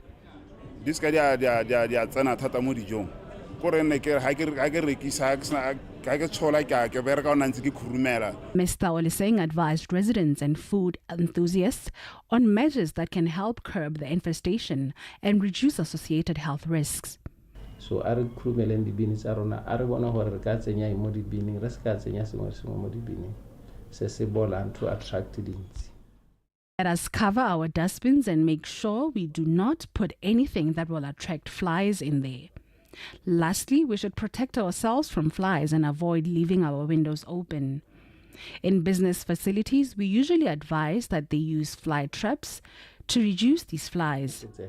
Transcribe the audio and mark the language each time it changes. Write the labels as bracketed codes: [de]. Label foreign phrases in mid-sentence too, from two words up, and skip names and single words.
[en] Mr. Oleseng advised residents and food enthusiasts on measures that can help curb the infestation and reduce associated health risks. [tn] So are khurumele di bini tsa rona are bona gore re ka tsenya mo di bini re se ka tsenya sengwe sengwe mo di bini se se bolang [en] to attract [tn] dintsi. [en] Let us cover our dustbins and make sure we do not put anything that will attract flies in there. Lastly, we should protect ourselves from flies and avoid leaving our windows open. In business facilities, we usually advise that they use fly traps to reduce these flies.